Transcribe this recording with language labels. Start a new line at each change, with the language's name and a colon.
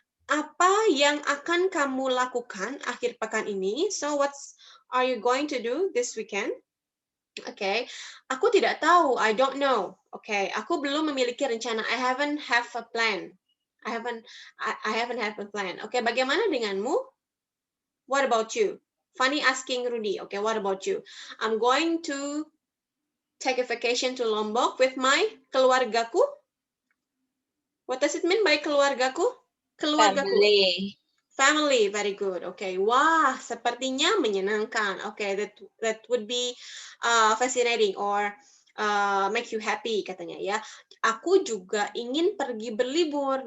Indonesian: Apa yang akan kamu lakukan akhir pekan ini?
English: So what are you going to do this weekend?
Indonesian: Okay, aku tidak tahu.
English: I don't know.
Indonesian: Okay, aku belum memiliki rencana.
English: I haven't have a plan. I haven't have a plan. Okay,
Indonesian: bagaimana denganmu?
English: What about you? Fanny asking Rudy. Okay, what about you? I'm going to take a vacation to Lombok with my keluargaku. What does it mean by keluargaku? Keluargaku. Family, very good.
Indonesian: Okay, wah, sepertinya menyenangkan.
English: Okay, that would be fascinating or make you happy
Indonesian: katanya ya. Aku juga ingin pergi berlibur.